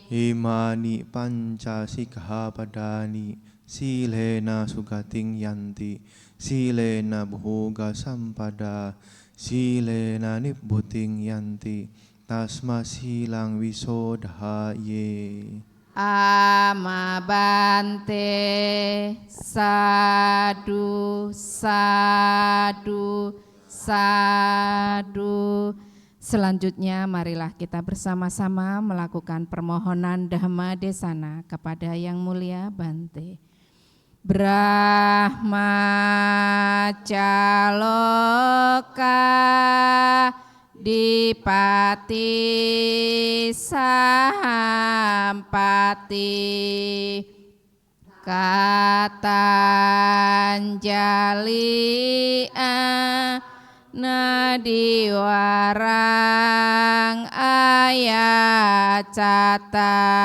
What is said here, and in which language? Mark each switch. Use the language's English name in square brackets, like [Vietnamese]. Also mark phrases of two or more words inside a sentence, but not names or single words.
[Pali] Imani panca sikkhapadani silena sugating yanti silena bhoga sampada silena nibbuting yanti tasma silang visodhaye. Amabante. Sadu, sadu, sadu. [Indonesian] Selanjutnya marilah kita bersama-sama melakukan permohonan Dhamma Desana kepada Yang Mulia Bante. [Pali] Brahma Caloka Dipati Sampati Katanjali Nadiwarang Ayacata